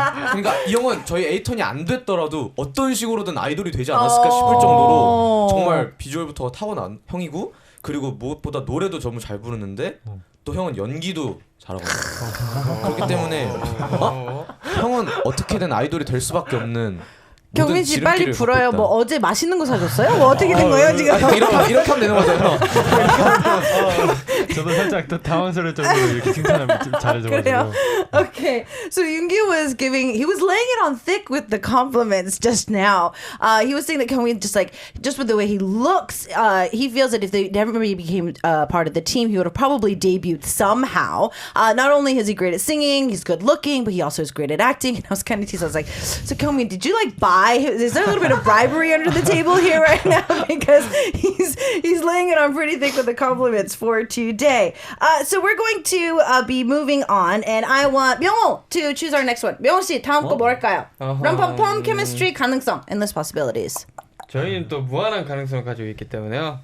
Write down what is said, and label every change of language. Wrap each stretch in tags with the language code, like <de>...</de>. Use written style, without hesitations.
<ko>그러니까 이 형은 저희 A-Turn이 안 됐더라도 어떤 식으로든 아이돌이 되지 않았을까 싶을 정도로 정말 비주얼부터 타고난 형이고, 그리고 무엇보다 노래도 너무 잘 부르는데 또 형은 연기도 잘하고 그렇기 때문에 형은 어떻게든 아이돌이 될 수밖에 없는. 경민 씨 빨리 불어요. 뭐 어제 맛있는 거 사줬어요? 뭐 어떻게 된 거예요 지금? 이렇게 하면 되는 거잖아요. 저도 살짝 또 당황스러울 정도로 이렇게 칭찬을 잘해줘가지고.</ko> <en>Okay, so Yoongi was he was laying it on thick with the compliments just now. He was saying that Kyungmin just with the way he looks, he feels that if they never became part of the team, he would have probably debuted somehow. Not only is he great at singing, he's good looking, but he also is great at acting. And I was kind of teased. I was like, so Kyungmin, did you buy? Is there a little bit of bribery under the table here right now? Because he's laying it on pretty thick with the compliments for today. So we're going to be moving on, and I want 명호 to choose our next one.</en> <ko>명호 씨 다음 거 뭘까요?</ko> <en>RU-PUM PUM chemistry</en> <ko>가능성</ko> <en>endless possibilities.</en> <ko>저희는 또 무한한 가능성을 가지고 있기 때문에요.</ko>